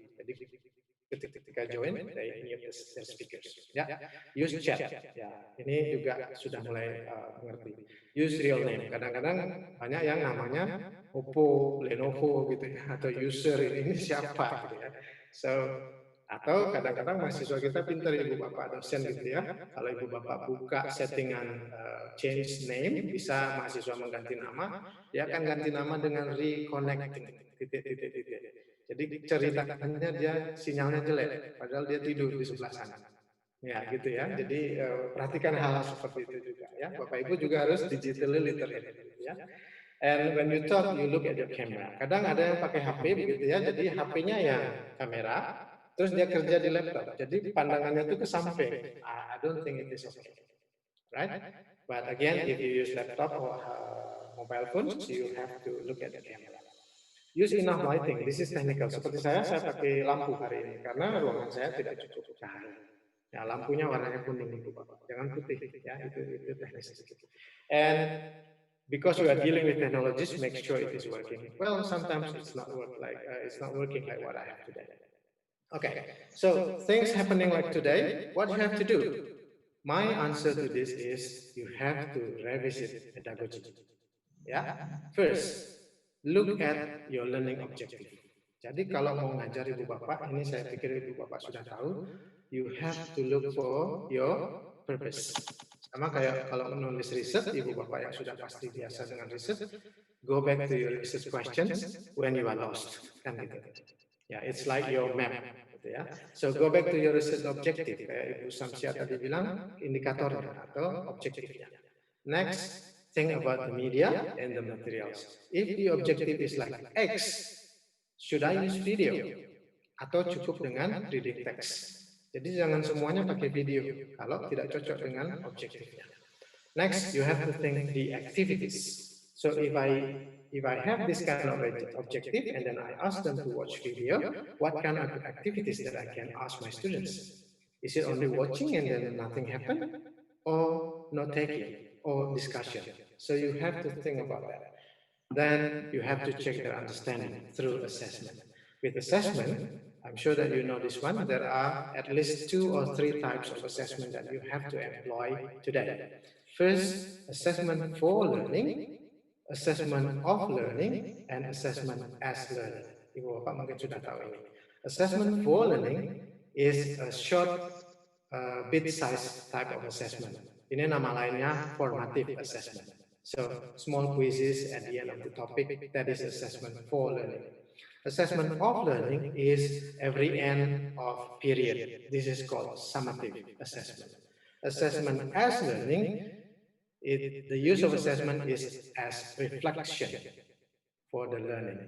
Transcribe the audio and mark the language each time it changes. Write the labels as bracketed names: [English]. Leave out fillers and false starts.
[Indonesian] Jadi ketika [English] join, they mute their speakers. Ya, use chat. [Indonesian] Ya, ini juga sudah mulai mengerti. [English] Use real name. [Indonesian] Kadang-kadang banyak yang namanya Oppo, Lenovo gitu ya, atau user ini siapa gitu ya. So atau kadang-kadang mahasiswa kita pintar ibu bapak dosen gitu ya. Kalau ibu bapak buka settingan [English] change name, [Indonesian] bisa mahasiswa mengganti nama, dia akan ganti nama dengan reconnecting titik-titik. Jadi ceritanya dia sinyalnya jelek, padahal dia tidur di sebelah sana. Ya gitu ya. Jadi perhatikan hal-hal seperti itu juga ya. Bapak Ibu juga harus [English] digitally literate [Indonesian] gitu ya. [English] And when you talk, you look at your camera. [Indonesian] Kadang ada yang pakai HP begitu ya. Jadi HP-nya yang kamera, terus dia kerja di laptop. Jadi pandangannya itu ke samping. [English] I don't think it is okay, right? But again, if you use laptop or mobile phones, you have to look at the camera. Use enough lighting. This is technical. [Indonesian] Seperti saya pakai lampu hari ini karena ruangan saya tidak cukup cahaya. Ya, lampunya warnanya kuning itu, Bapak. Jangan putih ya, itu teknis. [English] And because we are dealing with technologies, make sure it is working. Well, sometimes it's not working like what I have today. Okay, so things happening like today, what you have to do? My answer to this is you have to revisit pedagogy. Ya, first, look at your learning objective. [Indonesian] Jadi kalau mau ngajar ibu bapak, ini saya pikir ibu bapak sudah tahu, [English] you have to look for your purpose. [Indonesian] Sama kayak kalau menulis riset, ibu bapak yang sudah pasti biasa dengan riset, [English] go back to your research questions when you are lost, [Indonesian] kan gitu. [English] Ya, it's like your map, [Indonesian] gitu ya. [English] So go back to your research objective, [Indonesian] kayak Ibu Samsia tadi bilang, indikatornya atau objektifnya. [English] Next, think about the media and the materials. If the objective is like X, should I use video? [Indonesian] Atau cukup dengan reading text? Jadi jangan semuanya pakai video kalau tidak cocok dengan objektifnya. [English] Next, you have to think the activities. So if I have this kind of objective and then I ask them to watch video, what kind of activities that I can ask my students? Is it only watching and then nothing happen? Or not taking? Or discussion? So you have to think about that. Then you have to check their understanding through assessment. With assessment, I'm sure that you know this one, there are at least 2 or 3 types of assessment that you have to employ today. First, assessment for learning, assessment of learning, and assessment as learning. [Indonesian] Ibu Bapak mungkin sudah tahu ini. [English] Assessment for learning is a short, bit-sized type of assessment. [Indonesian] Ini nama lainnya formative assessment. [English] So, small quizzes at the end of the topic, that is assessment for learning. Assessment of learning is every end of period. This is called summative assessment. Assessment as learning, the use of assessment is as reflection for the learning.